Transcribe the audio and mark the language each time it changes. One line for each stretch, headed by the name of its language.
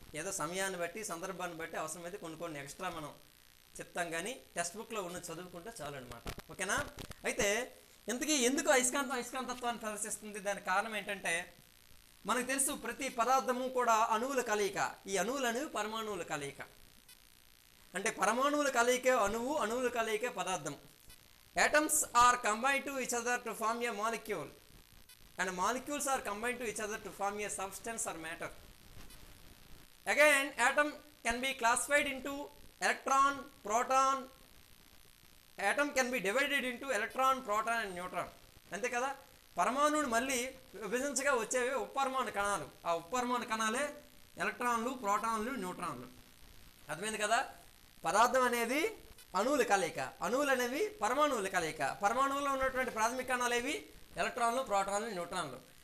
Telugu: ఏదో సమయాన్ని బట్టి సందర్భాన్ని బట్టి అవసరమైతే కొన్ని ఎక్స్ట్రా మనం చెప్తాం, కానీ టెక్స్ట్ బుక్లో ఉన్న చదువుకుంటే చాలు అనమాట. ఓకేనా. అయితే ఇంతకీ ఎందుకు అయస్కాంతత్వాన్ని ప్రదర్శిస్తుంది? దానికి కారణం ఏంటంటే మనకు తెలుసు ప్రతి పదార్థము కూడా అణువుల కలయిక. ఈ అణువులు అనేవి పరమాణువుల కలయిక. అంటే పరమాణువుల కలయికే అణువు, అణువుల కలయికే పదార్థం.
English: Atoms are combined to each other to form a molecule, and molecules are combined to each other to form a substance or matter. Again, atom can be classified into electron, proton. Atom can be divided into electron, proton and neutron.
Telugu: అంతే కదా. పరమాణువుని మళ్ళీ విభజించగా వచ్చేవి ఉపపరమాణు కణాలు. ఆ ఉపపరమాణు కణాలే ఎలక్ట్రాన్లు, ప్రోటాన్లు, న్యూట్రాన్లు. అర్థమైంది కదా. పదార్థం అనేది అణువుల కలయిక, అణువులు అనేవి పరమాణువుల కలయిక. పరమాణువులో ఉన్నటువంటి ప్రాథమిక కణాలు ఏవి? ఎలక్ట్రాన్లు, ప్రోటాన్లు, న్యూట్రాన్లు.